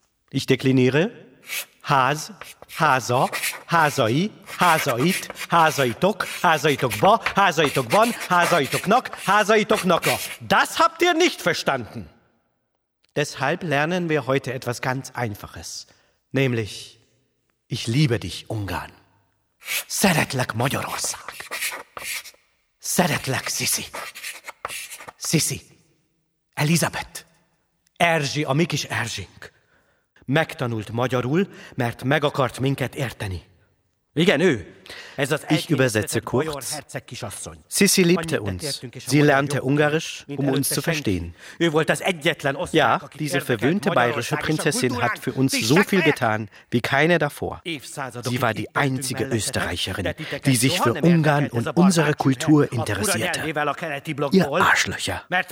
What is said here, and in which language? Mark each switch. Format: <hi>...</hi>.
<de>Ich dekliniere Haas. Hazo, Hazoi, Hazoit, Hazoitok, Hazoitokbo, Hazoitokbon, Hazoitoknok, Hazoitoknoko. Das habt ihr nicht verstanden. Deshalb lernen wir heute etwas ganz Einfaches. Nämlich, ich liebe dich, Ungarn.</de> <hu>Szeretlek, Magyarország. Szeretlek, Sisi. Sisi, Elisabeth. Erzsi, a mi kis Erzsink. Megtanult magyarul, mert meg akart minket érteni. Igen, ő. Ez az</hu> <de>ich übersetze kurz. Sisi liebte uns. Sie lernte Ungarisch, um uns zu verstehen. Ja, diese verwöhnte bayerische Prinzessin hat für uns so viel getan, wie keine davor. Sie war die einzige Österreicherin, die sich für Ungarn und unsere Kultur interessierte. Ihr Arschlöcher.</de>